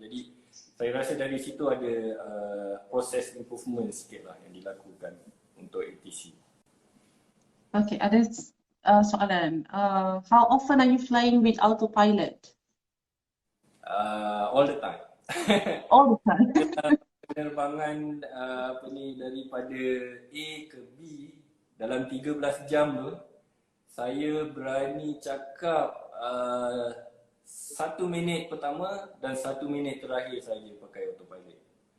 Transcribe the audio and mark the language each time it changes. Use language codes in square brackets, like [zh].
[ms] Jadi saya rasa dari situ ada proses improvement sikit lah yang dilakukan untuk ATC. Okay, ada soalan. [en] How often are you flying with autopilot? All the time. All the time. [ms] Penerbangan daripada A ke B dalam 13 jam tu, saya berani cakap 1 minit pertama dan 1 minit terakhir saja pakai autopilot.